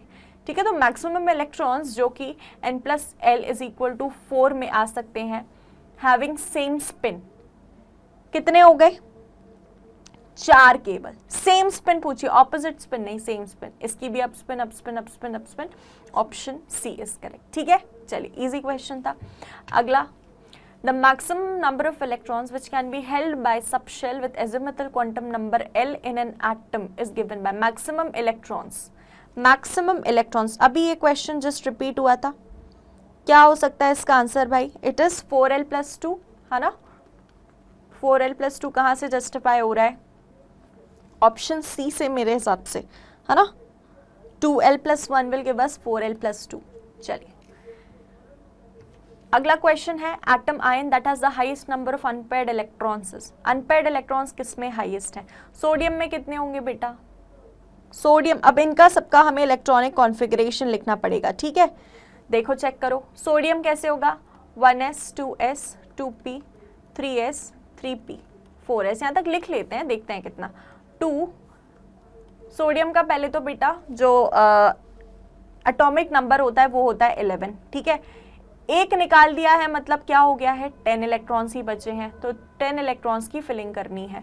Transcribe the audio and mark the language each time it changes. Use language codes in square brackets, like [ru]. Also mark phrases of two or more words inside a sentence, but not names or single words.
[hi] ठीक है, तो [en] maximum electrons [hi] जो कि [en] n plus l is equal to 4 [hi] में आ सकते हैं [en] having same spin, [hi] कितने हो गए? 4 केवल. [en] same spin पूछिए, opposite spin नहीं, same spin. [hi] इसकी भी [en] up spin up spin up spin up spin. option C is correct. [hi] ठीक है, चलिए [en] easy question [hi] था. [en] अगला, the maximum number of electrons which can be held by subshell with azimuthal quantum number l in an atom is given by maximum electrons. maximum electrons, [hi] अभी ये क्वेश्चन [en] just repeat [hi] हुआ था. क्या हो सकता है इसका आंसर भाई? [en] it is 4l plus 2, [hi] है ना. [en] 4l plus 2 [hi] कहाँ से जस्टिफाई हो रहा है? [en] option C [hi] से मेरे हिसाब से, है ना. [en] 2l plus 1 will give us 4l plus 2. [hi] चलिए अगला क्वेश्चन है, [en] atom ion that has the highest number of unpaired electrons. unpaired electrons [hi] किस में हाईएस्ट है? सोडियम में कितने होंगे बेटा? सोडियम, अब इनका सबका हमें [en] electronic configuration [hi] लिखना पड़ेगा. ठीक है, देखो चेक करो. सोडियम कैसे होगा? [en] 1s 2s 2p 3s 3p 4s. [hi] यहाँ तक लिख लेते हैं, देखते हैं कितना. 2 सोडियम का पहले तो बेटा जो [en] atomic number [hi] होता है वो होता है 11. ठीक है, एक निकाल दिया है मतलब क्या हो गया है? 10 इलेक्ट्रॉन्स ही बचे हैं, तो 10 इलेक्ट्रॉन्स की फिलिंग करनी है.